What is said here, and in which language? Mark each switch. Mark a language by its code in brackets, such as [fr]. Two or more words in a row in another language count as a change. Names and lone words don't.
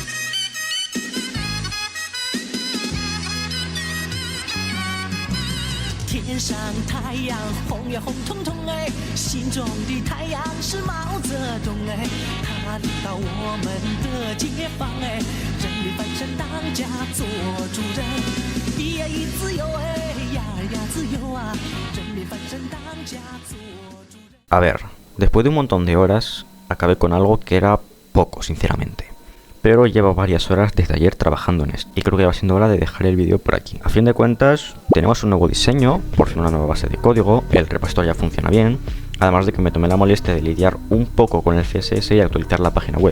[zh] 天上太阳红呀红彤彤哎，心中的太阳是毛泽东哎，他领导我们的解放哎，人民翻身当家做主人，咿呀咿自由哎，呀呀自由啊，人民翻身当家做主人。 [es] A ver, después de un montón de horas, acabé con algo que era poco, sinceramente. Pero llevo varias horas desde ayer trabajando en esto y creo que va siendo hora de dejar el vídeo por aquí. A fin de cuentas, tenemos un nuevo diseño, por fin una nueva base de código, el repositorio ya funciona bien, además de que me tomé la molestia de lidiar un poco con el CSS y actualizar la página web.